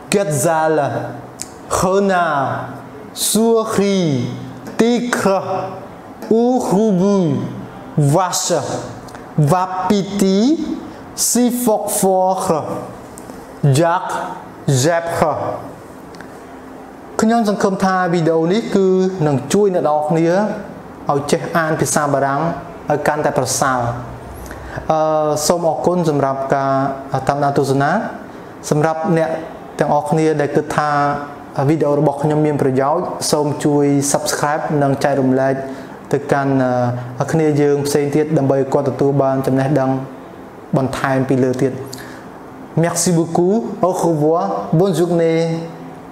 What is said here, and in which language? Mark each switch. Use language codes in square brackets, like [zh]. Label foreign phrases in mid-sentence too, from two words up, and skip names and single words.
[fr] gazelle renard souris tigre Urubu, vache, vapiti, sifokfor, jack, zebra. [km] ខ្ញុំសង្ឃឹមថាវីដេអូនេះគឺនឹងជួយអ្នកនរគ្នាឲ្យចេះអានភាសាបារាំ ងឲ្យកាន់តែប្រសើរសូមអរគុណសម្រាប់ការតាមដានទស្សនាសម្រាប់អ្នកទាំងអស់គ្នាដែលគិតថាវីដេអូរបស់ខ្ញុំមានប្រយោជន៍សូមជួយ Subscribe និងចែករំលែកទៅកាន់គ្នាយើងផ្សេងទៀតដើម្បីគាត់ទទួលបានចំណេះដឹងបន្ថែមពីលើទៀត [fr] Merci beaucoup au revoir bonne journée